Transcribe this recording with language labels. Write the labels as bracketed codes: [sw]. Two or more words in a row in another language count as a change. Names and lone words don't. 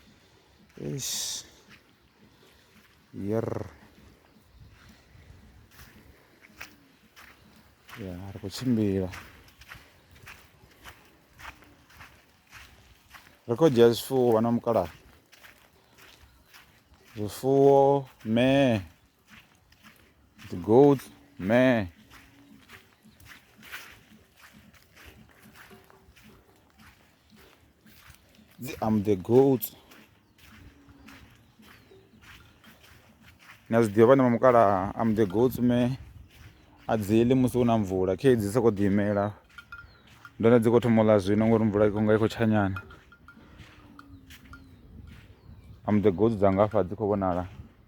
[ve] Ri khou tshimbila ri khou dzhia zwifuwo vhana vha mukalaha, [en] zwifuwo the goats the goats. [ve] Na zwiḓivha vhana vha mukalaha [en] the goats [ve] a dzi ḽi musi hu na mvula, khe dzi sokou ḓi imela. Ndone dzi khou thoma u ḽa zwino ngori mvula i khou tsha nyana. [en] The goats [ve] dza nga hafha dzi khou vhonala.